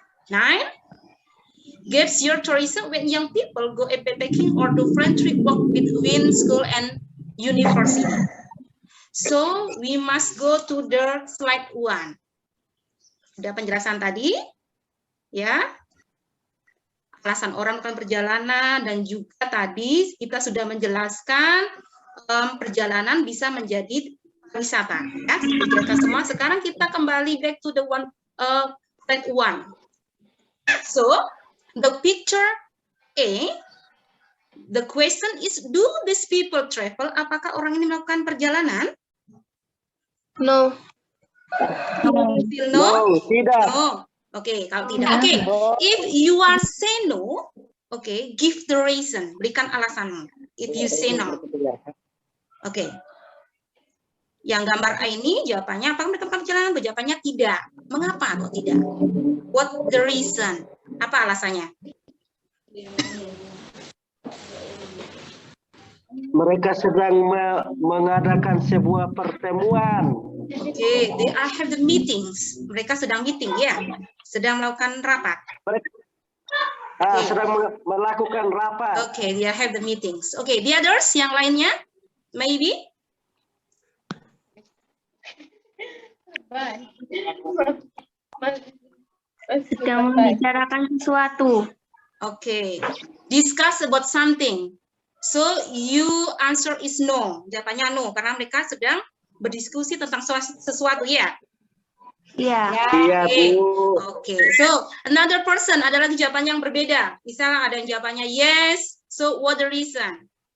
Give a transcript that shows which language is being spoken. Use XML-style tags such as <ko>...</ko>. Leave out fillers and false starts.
<en>9, gives your tourism when young people go backpacking or do friendship walk between school and university. So we must go to the slide 1.</en> <id>Sudah penjelasan tadi, ya. Alasan orang melakukan perjalanan dan juga tadi kita sudah menjelaskan perjalanan bisa menjadi wisata. Ya, dijelaskan semua. Sekarang kita kembali</id> <en>back to the slide 1. So the picture A, the question is, do these people travel?</en> <id>Apakah orang ini melakukan perjalanan?</id> <en>No. No,</en> <id>tidak. no. Oke, kalau tidak.</id> <en>Oke, if you are say no, oke, give the reason.</en> <id>Berikan alasanmu.</id> <en>If you say no. Oke.</en> <id>Yang gambar A ini jawabannya, apakah mereka melakukan perjalanan? Jawabannya tidak. Mengapa kok tidak?</id> <en>What the reason?</en> <id>Apa alasannya? Mereka sedang mengadakan sebuah pertemuan.</id> <en>Oke, they are have the meetings.</en> <id>Mereka sedang meeting, ya? Sedang melakukan rapat. Sedang melakukan rapat.</id> <en>Oke, they have the meetings. Oke, the others,</en> <id>yang lainnya?</id> <en>Maybe?</en> <id>Sedang membicarakan sesuatu.</id> <en>Oke, discuss about something. So you answer is no.</en> <id>Jawabannya no, karena mereka sedang berdiskusi tentang sesuatu, ya? Iya. Iya, Bu. Oke,</id> <en>so another person,</en> <id>ada lagi jawaban yang berbeda. Misalnya ada yang jawabannya</id> <en>yes, so what the reason?</en>